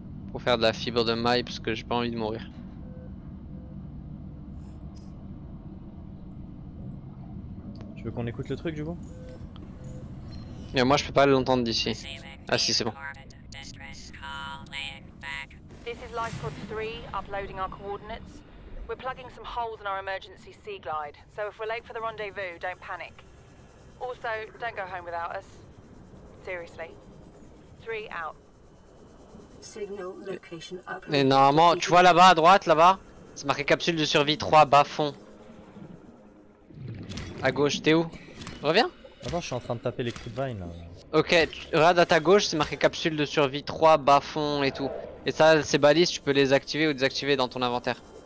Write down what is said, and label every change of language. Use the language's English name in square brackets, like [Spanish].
[French] Pour faire de la fibre de maille parce que j'ai pas envie de mourir. Tu veux qu'on écoute le truc du coup? Mais moi je peux pas l'entendre d'ici. Ah si, c'est bon. [English] This is Life Pod 3, uploading our coordinates. We're plugging some holes in our emergency Sea Glide, so if we're late for the rendezvous, don't panic. Also, don't go home without us. Seriously. 3 out. Signal location uploaded. [French] Mais normalement, tu vois là-bas à droite, là-bas, c'est marqué capsule de survie 3 bas fond. À gauche, t'es où? Reviens. Attends, je suis en train de taper les coups de vine là. Ok, regarde à ta gauche, c'est marqué capsule de survie 3 bas fond et tout. Et ça, ces balises, tu peux les activer ou désactiver dans ton inventaire.